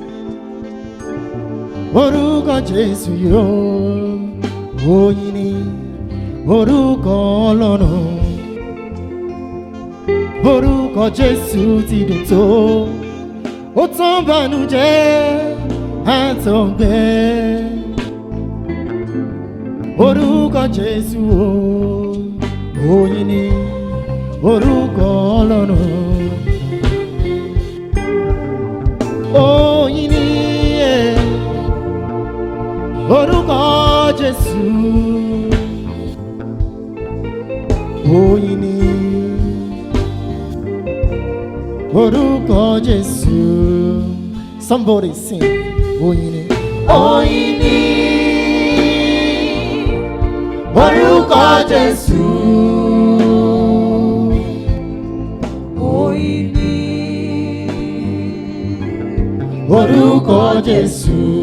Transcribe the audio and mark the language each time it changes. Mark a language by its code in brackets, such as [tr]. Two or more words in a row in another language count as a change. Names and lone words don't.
[yo] Oruko Jesu yóò, Oyini Oruko Ọlọ́run. Oruko Jesu ti dùn tó, ó tán bànújẹ́ àtọ̀gbẹ́. Oruko Jesu o, Oyini Oruko Ọlọ́run. Oyini Oruko Jesu, oyin ni. Oruko Jesu. [en] Somebody sing. [yo] Oyin ni. Oyin ni orúkọ Jésù. Oyin ni Orúkọ Jesu.